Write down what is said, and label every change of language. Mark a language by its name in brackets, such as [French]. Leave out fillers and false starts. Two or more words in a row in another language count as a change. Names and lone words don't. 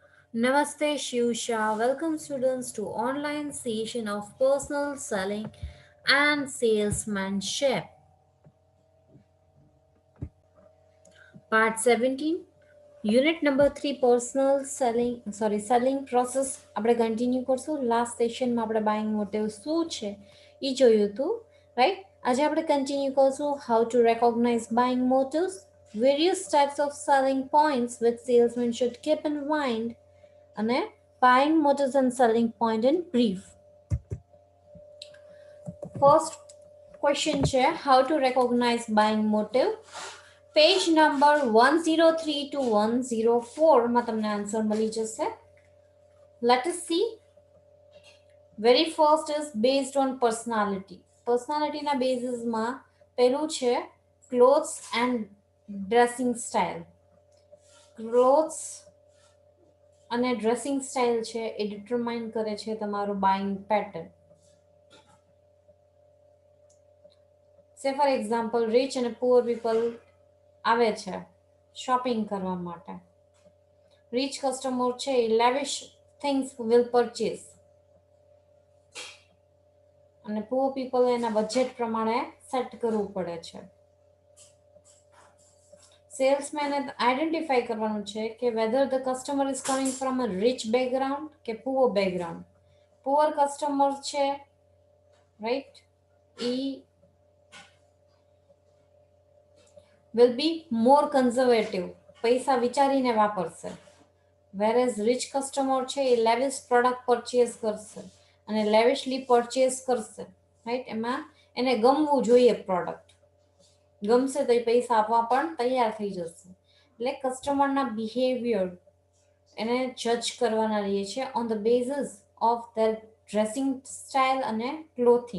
[English] Namaste Shivsha. Welcome students to online session of personal selling and salesmanship. Part 17. Unit number 3 personal selling process [Gujarati] આપણે કન્ટિન્યુ કરશું. [English] last sessionમાં [Gujarati] આપણે [English] buying motive [Gujarati] શું છે એ જોયું હતું, રાઈટ? આજે આપણે કન્ટિન્યુ કરશું [English] how to recognize buying motives, various types of selling points which salesmen should keep in mind અને buying motives and selling point in brief. First question છે how to recognize buying motive. page number [Gujarati] 103 to 104 માં તમને આન્સર મળી જશે. [English] Let us see. Very first is based on personality. Personality ના basis માં [Gujarati] પહેલું છે [English] clothes and dressing style. [Gujarati] Clothes અને [English] dressing style [Gujarati] છે એ ડિટરમાઇન કરે છે તમારું [English] buying pattern. say for example rich [Gujarati] અને [English] poor people [Gujarati] આવે છે શોપિંગ કરવા માટે. [English] rich customer [Gujarati] છે એ [English] lavish things will purchase [Gujarati] અને [English] poor people [Gujarati] એના બજેટ પ્રમાણે સેટ કરવું પડે છે. સેલ્સમેને આઈડેન્ટિફાઈ કરવાનું છે કે [English] whether the customer is coming from a rich background [Gujarati] કે [English] poor background. poor customer છે, રાઈટ, ઈ will be more conservative, [Gujarati] પૈસા વિચારીને વાપરશે. [English] whereas rich customer [Gujarati] છે એ [English] lavish product purchase [Gujarati] કરશે અને [English] lavishly purchase [Gujarati] કરશે, રાઈટ? એમાં એને ગમવું જોઈએ પ્રોડક્ટ, ગમશે તો એ પૈસા આપવા પણ તૈયાર થઈ જશે. એટલે કસ્ટમરના બિહેવિયર એને જજ કરવાના રહીએ છે [English] on the basis of their dressing style [Gujarati] અને ક્લોથિંગ.